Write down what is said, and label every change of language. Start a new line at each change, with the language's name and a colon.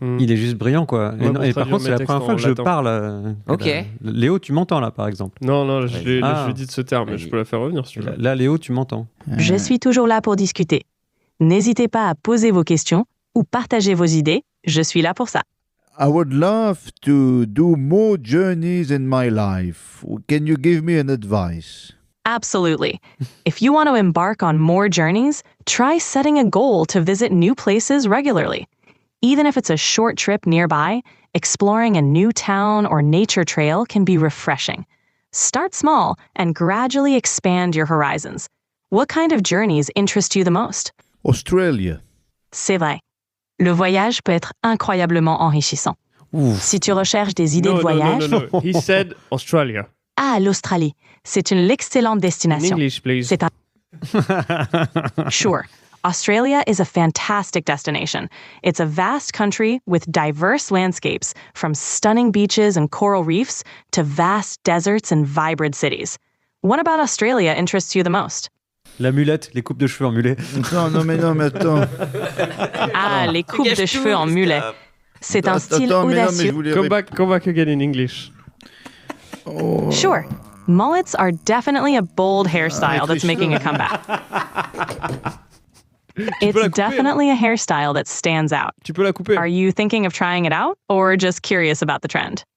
French: Il est juste brillant, quoi. Ouais, et par contre, c'est la première fois que je parle. Ok. Léo, tu m'entends, là, par exemple? Non, je lui dit de ce terme, mais je peux la faire revenir, si tu veux. Là, Léo, tu m'entends. Je suis toujours là pour discuter. N'hésitez pas à poser vos questions ou partager vos idées. Je suis là pour ça.
English: I would love to do more journeys in my life. Can you give me an advice? Absolutely. If you want to embark on more journeys, try setting a goal to visit new places regularly. Even if it's a short trip nearby, exploring a new town or nature trail can be refreshing. Start small and gradually expand your horizons. What kind of journeys interest you the most? Australia.
French: C'est vrai. Le voyage peut être incroyablement enrichissant. Si tu recherches des idées de voyage...
English: No. He said Australia.
French: Ah, l'Australie. C'est une excellente destination.
English: In English, please.
French: C'est un...
English: Sure. Australia is a fantastic destination. It's a vast country with diverse landscapes, from stunning beaches and coral reefs to vast deserts and vibrant cities. What about Australia interests you the most?
French: La mulette, les coupes de cheveux en mulet. Non, mais attends. Ah, les coupes de cheveux en mulet. C'est un style audacieux.
English: Come back again in English. Oh. Sure. Mullets are definitely a bold hairstyle that's making a comeback. It's definitely a hairstyle that stands out.
French: Tu peux la couper.
English: Are you thinking of trying it out or just curious about the trend?